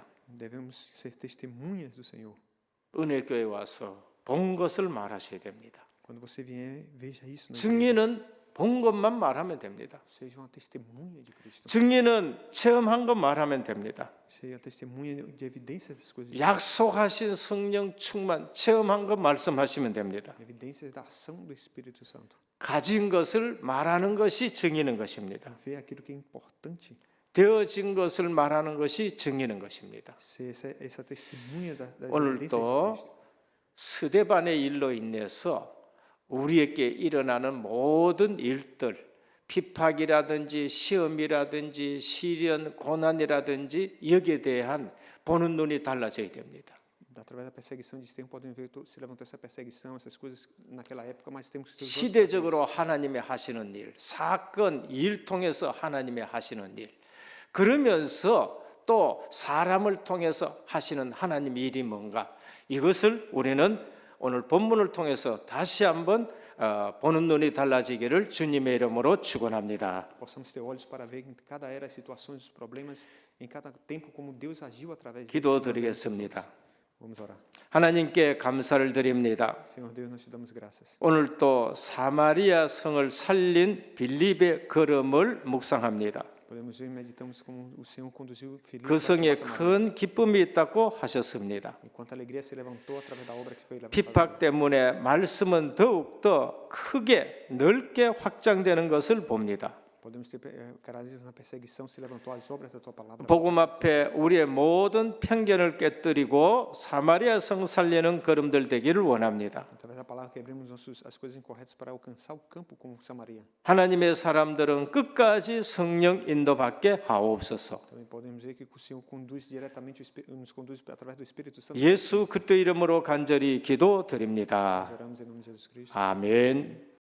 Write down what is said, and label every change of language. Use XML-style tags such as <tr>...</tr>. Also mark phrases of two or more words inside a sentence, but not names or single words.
<pt>Devemos ser testemunhas do Senhor.</pt> <ko>은혜교회 와서 본 것을 말하셔야 됩니다.</ko> <pt>Quando você vier, veja isso.</pt> <ko>증인은 본 것만 말하면 됩니다.</ko> <pt>Seja uma testemunha de Cristo.</pt> <ko>증인은 체험한 것 말하면 됩니다.</ko> <pt>Seja testemunha de evidência das coisas.</pt> <ko>약속하신 성령 충만 체험한 것 말씀하시면 됩니다.</ko> <pt>Evidências da ação do Espírito Santo.</pt> <ko>가진 것을 말하는 것이 증인인 것입니다.</ko> <pt>Ver aquilo que é importante.</pt> <ko>되어진 것을 말하는 것이 증인인 것입니다.</ko> <pt>Ser essa testemunha das evidências de</pt> <ko>오늘도</ko> <pt>Cristo.</pt> <ko>스데반의 일로 인해서 우리에게 일어나는 모든 일들, 핍박이라든지 시험이라든지 시련, 고난이라든지 여기에 대한 보는 눈이 달라져야 됩니다.</ko> <pt>Através da perseguição de Estevão, podem ver se levantou essa perseguição, essas coisas naquela época, mas temos que ter os olhos</pt> <ko>시대적으로 하나님의 하시는 일, 사건, 일 통해서 하나님의 하시는 일, 그러면서 또 사람을 통해서 하시는 하나님의 일이 뭔가, 이것을 우리는 오늘 본문을 통해서 다시 한번 보는 눈이 달라지기를 주님의 이름으로 축원합니다.</ko> <pt>possamos ter olhos para ver em cada era as situações, os problemas, em cada tempo como Deus agiu através de</pt> <ko>기도드리겠습니다.</ko> <pt>Vamos orar.</pt> <ko>하나님께 감사를 드립니다.</ko> <pt>Senhor Deus, nós te damos graças.</pt> <ko>오늘 또 사마리아 성을 살린 빌립의 걸음을 묵상합니다.</ko> <pt>Podemos ver e meditamos como o Senhor conduziu Filipe</pt> <ko>그</ko> <pt>para a</pt> <ko>성에</ko> <pt>Samaria.</pt> <ko>큰 기쁨이 있다고 하셨습니다.</ko> <pt>Enquanto a alegria se levantou através da obra que foi levantada.</pt> <ko>핍박 때문에 말씀은 더욱 더 크게 넓게 확장되는 것을 봅니다.</ko> <pt>Podemos ter características na perseguição se levantou as obras da tua palavra.</pt> <ko>복음 앞에 우리의 모든 편견을 깨뜨리고 사마리아 성 살리는 걸음들 되기를 원합니다.</ko> <pt>Através da palavra quebremos as coisas incorretas para alcançar o campo como Samaria.</pt> <ko>하나님의 사람들은 끝까지 성령 인도받게 하옵소서.</ko> <pt>Também podemos ver que o Senhor conduz diretamente, nos conduz através do Espírito Santo.</pt> <ko>예수 그리스도 이름으로 간절히 기도드립니다.</ko> <pt>Oramos em nome de Jesus Cristo.</pt> <ko>아멘.</ko>